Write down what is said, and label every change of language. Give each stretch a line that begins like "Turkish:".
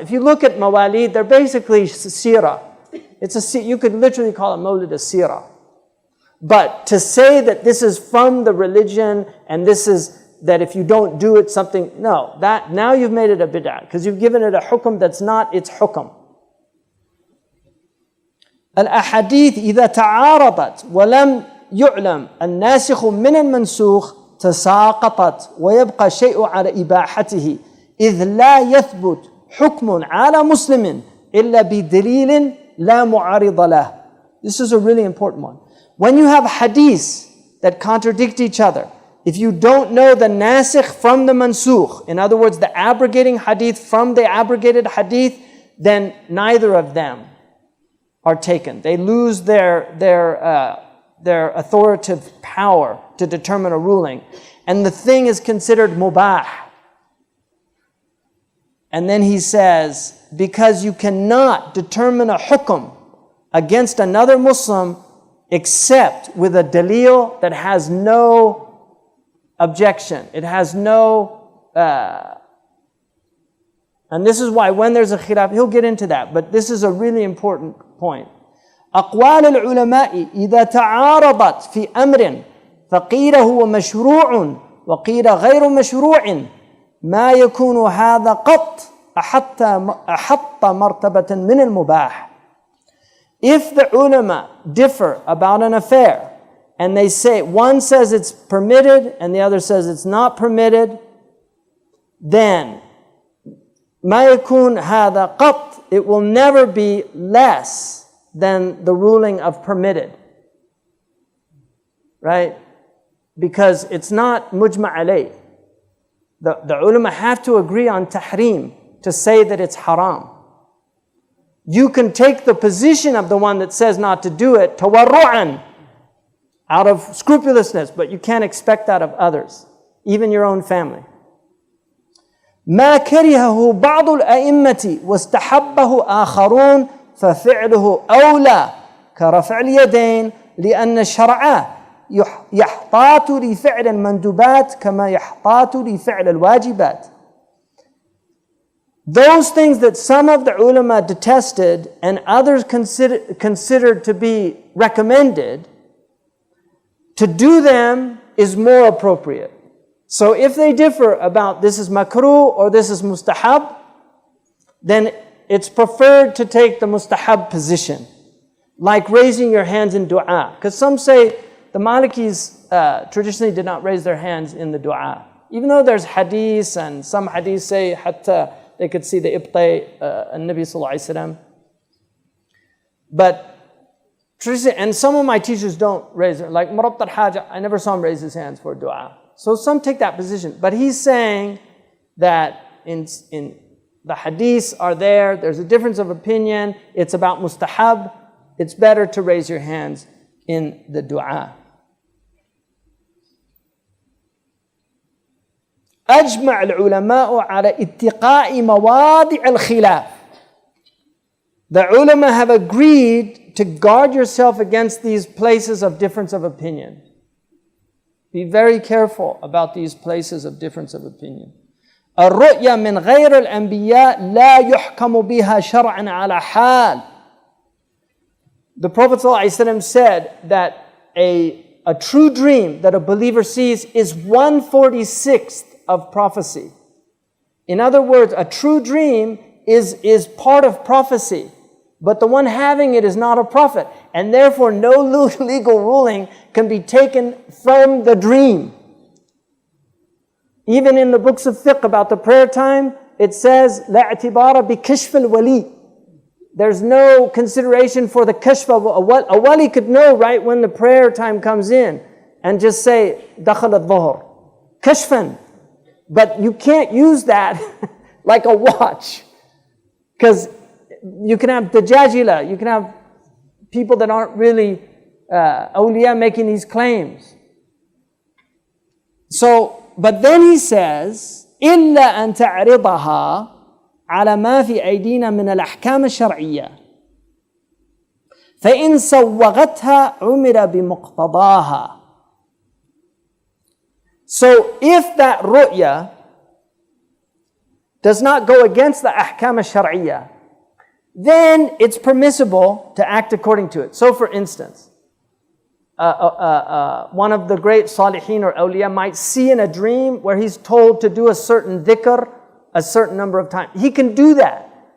English: If you look at mawalid, they're basically seerah. You could literally call a mawlid a seerah. But to say that this is from the religion and this is that if you don't do it something, no, that now you've made it a bid'ah because you've given it a hukum that's not its hukum.
Arabic: الأحاديث إذا تعارضت ولم يعلم الناسخ من المنسوخ تساقطت ويبقى شيء على إباحته إذ لا يثبت حكم على مسلم إلا بدليل لا معارض له.
English: This is a really important one. When you have hadiths that contradict each other, if you don't know the nasikh from the mansukh, in other words, the abrogating hadith from the abrogated hadith, then neither of them are taken. They lose their authoritative power to determine a ruling. And the thing is considered mubah. And then he says, because you cannot determine a hukum against another Muslim except with a dalil that has no objection. It has no... and this is why when there's a khilaf, he'll get into that, but this is a really important point.
Arabic: أقوال العلماء إذا تعارضت في أمر فقيل هو مشروع وقيل غير مشروع ما يكون هذا قط أحط مرتبة من المباح.
English: If the ulama differ about an affair and they say, one says it's permitted and the other says it's not permitted, then
Arabic: ما يكون هذا قط,
English: it will never be less than the ruling of permitted. Right? Because it's not mujma' alayh. The ulama have to agree on tahrim to say that it's haram. You can take the position of the one that says not to do it, tawarru'an, out of scrupulousness, but you can't expect that of others, even your own family.
Arabic: ما كرهه بعض الأئمة واستحبه آخرون ففعله أولى كرفع اليدين لأن الشرع يحتاط لفعل المندوبات كما يحتاط لفعل الواجبات.
English: Those things that some of the ulama detested and others considered to be recommended, to do them is more appropriate. So if they differ about this is makruh or this is mustahab, then it's preferred to take the mustahab position, like raising your hands in dua. Because some say the Malikis traditionally did not raise their hands in the dua. Even though there's hadiths and some hadiths say hatta they could see the ibtay an-Nabi sallallahu alaihi wasallam. But traditionally, and some of my teachers don't raise their, like Murabt al-Haja, I never saw him raise his hands for dua. So some take that position. But he's saying that in the hadiths are there, there's a difference of opinion, it's about mustahab, it's better to raise your hands in the dua.
Arabic: أجمع العلماء على اتقاء مواضع الخلاف.
English: The ulama have agreed to guard yourself against these places of difference of opinion. Be very careful about these places of difference of opinion.
Arabic: الرؤيا من غير الأنبياء لا يحكم بها شرعا على حال.
English: the Prophet ﷺ said that a true dream that a believer sees is 1/46th of prophecy. In other words, a true dream is part of prophecy, but the one having it is not a prophet, and therefore no legal ruling can be taken from the dream. Even in the books of fiqh about the prayer time, it says,
Arabic: لا اعتبار بكشف الولي.
English: There's no consideration for the kashf of a wali could know right when the prayer time comes in and just say,
Arabic: دخل الظهر.
English: Kashfan. But you can't use that like a watch. Because you can have dajajila, you can have people that aren't really awliya making these claims. So, but then he says,
Arabic: إلا أن تعرضها على ما في أيدينا من الأحكام الشرعية فإن سوغتها عمر بمقتضاها.
English: So if that ru'ya does not go against the ahkam al-shar'iyya, then it's permissible to act according to it. So for instance, one of the great salihin or awliya might see in a dream where he's told to do a certain dhikr a certain number of times. He can do that.